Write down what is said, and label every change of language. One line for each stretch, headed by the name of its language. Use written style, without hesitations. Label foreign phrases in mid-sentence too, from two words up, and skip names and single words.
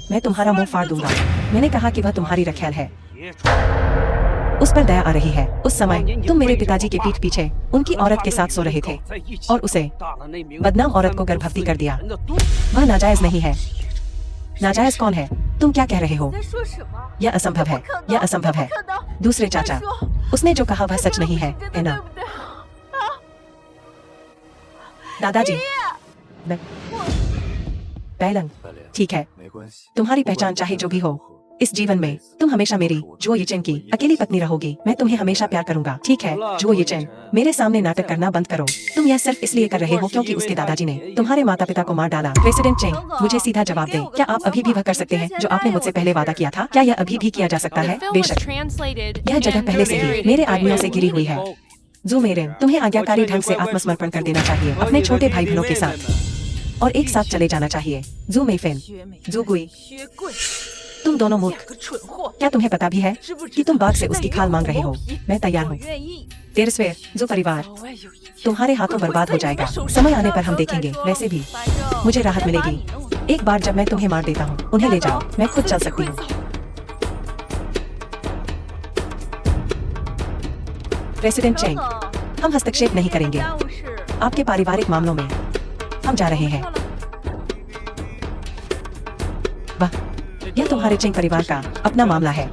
Hindi: मैं तुम्हारा मुंह फाड़ दूंगा। मैंने कहा कि वह तुम्हारी रखैल है। उस पर दया आ रही है। उस समय तुम मेरे पिताजी के पीठ पीछे उनकी औरत के साथ सो रहे थे और उसे बदनाम औरत को गर्भवती कर दिया। वह नाजायज नहीं है। नाजायज कौन है? तुम क्या कह रहे हो?
Chinese: 在说什么？
Hindi: यह असंभव है, यह असंभव है।
Chinese: 不可能！
Hindi: दूसरे चाचा, उसने जो कहा वह सच नहीं है,
Chinese: 真
Hindi: है
Chinese: 的
Hindi: ना?
Chinese: 对不对？
Hindi: दादाजी, मैं पैलंग, ठीक है। तुम्हारी पहचान चाहे जो भी हो, इस जीवन में तुम हमेशा मेरी जुओ येचेन की अकेली पत्नी रहोगी। मैं तुम्हें हमेशा प्यार करूंगा, ठीक है? जुओ येचेन, मेरे सामने नाटक करना बंद करो। तुम यह सिर्फ इसलिए कर रहे हो क्योंकि उसके दादाजी ने तुम्हारे माता पिता को मार डाला। प्रेसिडेंट चेंग, मुझे सीधा जवाब दें, क्या आप अभी भी वह कर सकते हैं जो आपने मुझसे पहले वादा किया था? क्या यह अभी भी किया जा सकता
English: The
Hindi: है?
English: film was
Hindi: बेशक,
English: translated
Hindi: यह जगह
English: and
Hindi: पहले से ही
English: narrated
Hindi: मेरे
English: by
Hindi: आदमियों से घिरी हुई है। ज़ूमेरेन, तुम्हें आज्ञाकारी ढंग से आत्मसमर्पण कर देना चाहिए अपने छोटे भाई बहनों के साथ और एक साथ चले जाना चाहिए। ज़ूमेफेन,
Chinese: 薛美
Hindi: ज़ूगुई,
Chinese: 薛贵，
Hindi: तुम दोनों
Chinese: 两
Hindi: मूर्ख।
Chinese: 个蠢货！
Hindi: क्या तुम्हें पता भी है
Chinese: 知不
Hindi: कि
Chinese: 知
Hindi: तुम
Chinese: 道
Hindi: बाघ से
Chinese: 现在
Hindi: उसकी
Chinese: 有
Hindi: खाल
Chinese: 我
Hindi: मांग रहे
Chinese: 毛
Hindi: हो?
Chinese: 皮
Hindi: मैं तैयार
Chinese: 我
Hindi: हूँ।
Chinese: 愿意。
Hindi: तेरस्वेर, जो परिवार
Chinese: 老外有一天
Hindi: तुम्हारे हाथों
Chinese: 会
Hindi: बर्बाद
Chinese: 毁
Hindi: हो
Chinese: 在你
Hindi: जाएगा।
Chinese: 的手
Hindi: समय
Chinese: 上
Hindi: आने पर
Chinese: 的
Hindi: हम
Chinese: 再
Hindi: देखेंगे।
Chinese: 说
Hindi: वैसे भी
Chinese: 反正
Hindi: मुझे राहत
Chinese: 先把
Hindi: मिलेगी।
Chinese: 你弄
Hindi: एक बार जब मैं तुम्हें मार देता हूँ, उन्हें ले जाओ, मैं खुद चल सकती हूँ। प्रेसिडेंट चेंग,
Chinese: 等等
Hindi: हम हस्तक्षेप नहीं करेंगे
Chinese: 家务事
Hindi: आपके पारिवारिक मामलों में। हम जा रहे हैं।
Chinese: 看了
Hindi: वाह, यह तुम्हारे चेंग परिवार का अपना मामला है।